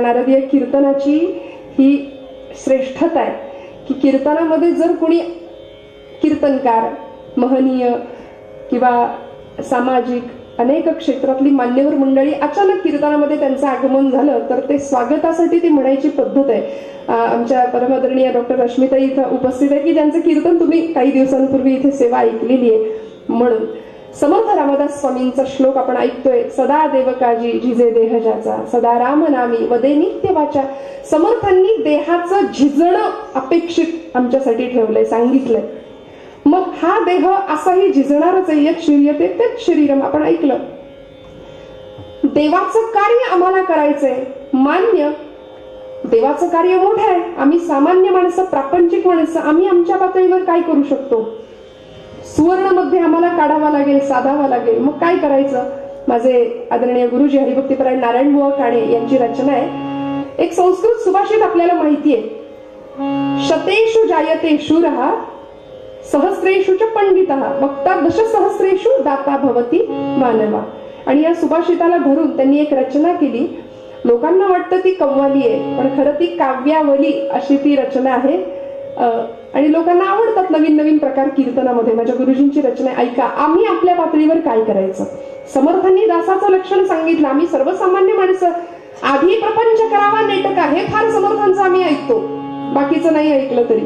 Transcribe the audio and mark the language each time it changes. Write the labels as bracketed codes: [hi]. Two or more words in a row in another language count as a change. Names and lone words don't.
[mr] नारदीय कीर्तनाची ही श्रेष्ठता आहे की कीर्तनामध्ये जर कोणी कीर्तनकार, महनीय किंवा सामाजिक अनेक क्षेत्रातली मान्यवर मंडळी अचानक कीर्तनामध्ये त्यांचं आगमन झालं तर ते स्वागतासाठी ती म्हणायची पद्धत आहे. आमच्या परमादरणीय डॉक्टर रश्मिताई इथं उपस्थित आहे की ज्यांचं कीर्तन तुम्ही काही दिवसांपूर्वी इथे सेवा ऐकलेली आहे. म्हणून समर्थ रामदास स्वामींचा श्लोक आपण ऐकतोय, सदा देवकाजी झिजे देह ज्याचा, सदा राम नामी वदे नित्य वाचा. समर्थांनी देहाचं झिजणं अपेक्षित आमच्यासाठी ठेवलंय, सांगितलंय. मग हा देह असाही झिजणारच आहे. [sa] यत् शीर्यते तत् शरीरम [mr] आपण ऐकलं. देवाचं कार्य आम्हाला करायचंय, मान्य. देवाचं कार्य मोठं आहे. आम्ही सामान्य माणसं, प्रापंचिक माणसं, आम्ही आमच्या पातळीवर काय करू शकतो? सुवर्ण मध्ये आम्हाला काढावा लागेल, साधावा लागेल. मग काय करायचं? माझे आदरणीय गुरुजी हरिभक्तीपरायण नारायण बुवा काणे यांची रचना आहे. एक संस्कृत सुभाषित आपल्याला माहितीये, [sa] शतेषु जायते शूरः सहस्रेषु च पंडितः वक्ता दशसहस्रेषु दाता भवति मानवा. [mr] आणि या सुभाषिताला धरून त्यांनी एक रचना केली. लोकांना वाटतं ती कव्वाली आहे, पण खरं ती काव्यावली अशी ती रचना आहे. आणि लोकांना आवडतात नवीन नवीन प्रकार कीर्तनामध्ये. माझ्या गुरुजींची रचना ऐका. आम्ही आपल्या पातळीवर काय करायचं? समर्थांनी दासाचं लक्षण सांगितलं. आम्ही सर्वसामान्य माणसं, आधी प्रपंच करावा नेटका, हे फार समर्थांचं आम्ही ऐकतो, बाकीचं नाही ऐकलं तरी.